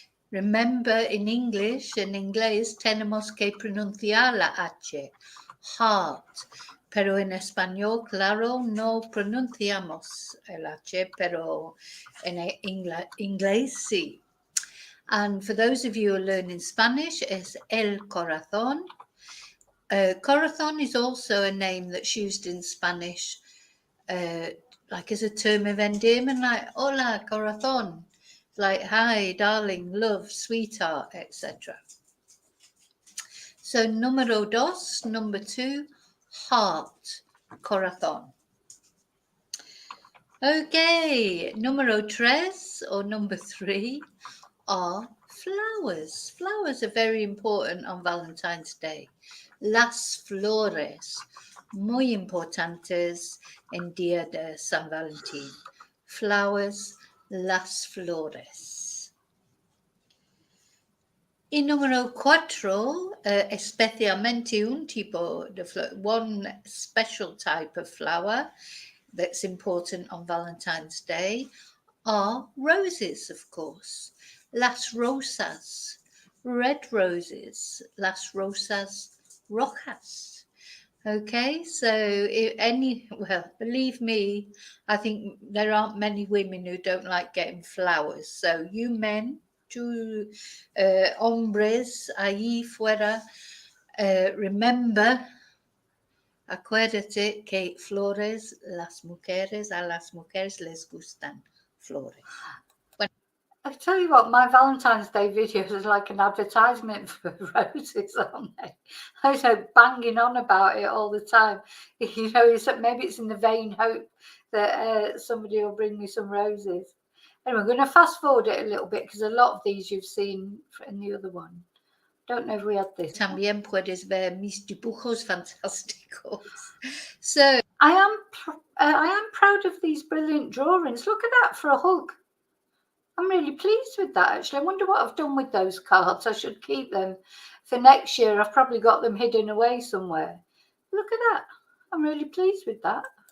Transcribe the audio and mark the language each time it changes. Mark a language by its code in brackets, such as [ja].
[en] Remember, in English, [es] en inglés, tenemos que pronunciar la H, heart. Pero en español, claro, no pronunciamos el H, pero en inglés sí. [en] And for those of you who are learning Spanish, it's el corazón. Corazón is also a name that's used in Spanish, like as a term of endearment, like [es] hola, corazón, [en] like hi, darling, love, sweetheart, etc. So [es] número dos, [en] number two, heart, corazón. Okay, [es] número tres, [en] or number three, are flowers. Flowers are very important on Valentine's Day. [es] Las flores, muy importantes en Día de San Valentín. Flowers las flores. Y número 4, especialmente un tipo de flor, [en] one special type of flower that's important on Valentine's Day are roses, of course. [es] Las rosas, [en] red roses, [es] las rosas rojas. [en] Okay, so well, believe me, I think there aren't many women who don't like getting flowers. So you men, you [es] hombres ahí fuera, [en] remember, [es] acuérdate que flores, a las mujeres les gustan flores. [en] I tell you what, my Valentine's Day videos is like an advertisement for roses, aren't they? I was banging on about it all the time. You know, maybe it's in the vain hope that somebody will bring me some roses. Anyway, I'm going to fast forward it a little bit because a lot of these you've seen in the other one. Don't know if we had this. [es] También puedes ver mis dibujos fantásticos. [en] So I am proud of these brilliant drawings. Look at that for a hug. I'm really pleased with that, actually. I wonder what I've done with those cards. I should keep them for next year. I've probably got them hidden away somewhere. Look at that. I'm really pleased with that.